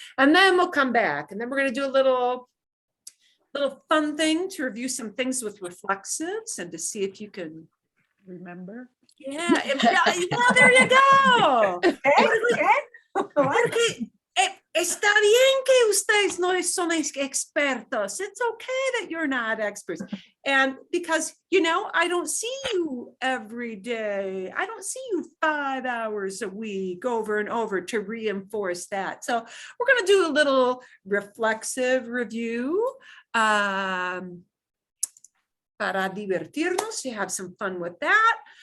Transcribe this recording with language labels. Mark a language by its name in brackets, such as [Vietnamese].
[English] And then we'll come back, and then we're going to do a little fun thing to review some things with reflexives and to see if you can remember. Yeah, well, there you go. [Spanish] Porque está bien que ustedes no son expertos. [English] It's okay that you're not experts. And because, I don't see you every day. I don't see you 5 hours a week over and over to reinforce that. So we're going to do a little reflexive review [Spanish] para divertirnos, [English] to have some fun with that.